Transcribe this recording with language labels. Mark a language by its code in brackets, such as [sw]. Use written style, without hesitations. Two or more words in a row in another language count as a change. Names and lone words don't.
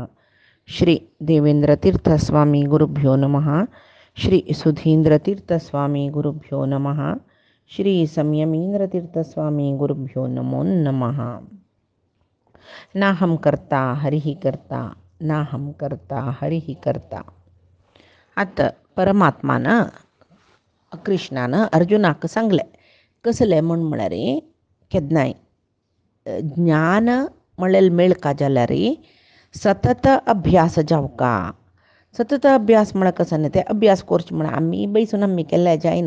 [sa] श्री देवेंद्रतीर्थस्वामी गुरुभ्यो नमः। श्री सुधींद्रतीर्थस्वामी गुरुभ्यो नमः। श्री संयमींद्रतीर्थस्वामी गुरुभ्यो नमो नमः। नाहं कर्ता हरिः कर्ता, नाहं कर्ता हरिः कर्ता. [kok] आता परमात्मानं कृष्णानं अर्जुनाक सांगले कसले म्हण म्हळ्यार केदनाय ज्ञान म्हळेल मेळका जाल्यार सतत अभ्यास जावका. सतत अभ्यास म्हळ्यार कसो न्ही ते अभ्यास करचे म्हळ्यार आमी बैसून आमी केल्ले जायना.